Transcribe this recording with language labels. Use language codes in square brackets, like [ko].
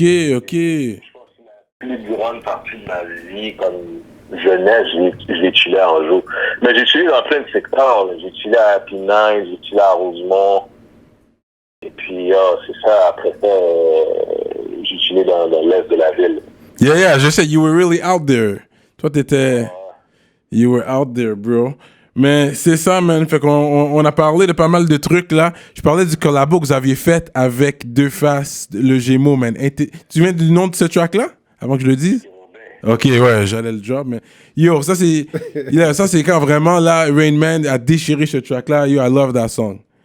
[fr] Je pense que la plus grande partie de ma vie, comme jeunesse, je l'ai chillé en jeu. Mais j'ai chillé dans plein de secteurs. Là. J'ai chillé à Happy Nine, j'ai chillé à Rosemont. Et puis, c'est ça, après ça, j'ai chillé dans l'est de la ville. [en] Yeah, [fr] je sais, [en] you were really out there. [fr] Toi, t'étais... [en] You were out there, bro. [fr] Mais c'est ça, [en] man. [fr] Fait qu'on a parlé de pas mal de trucs, là. Je parlais du collabo que vous aviez fait avec Deux Faces, le Gémeaux, man. Tu viens du nom de ce track-là, avant que je le dise? Ok, ouais, j'allais le drop, mais... Yo, ça, c'est quand vraiment, là, Rain Man a déchiré ce track-là. [en] Yo, I love that song.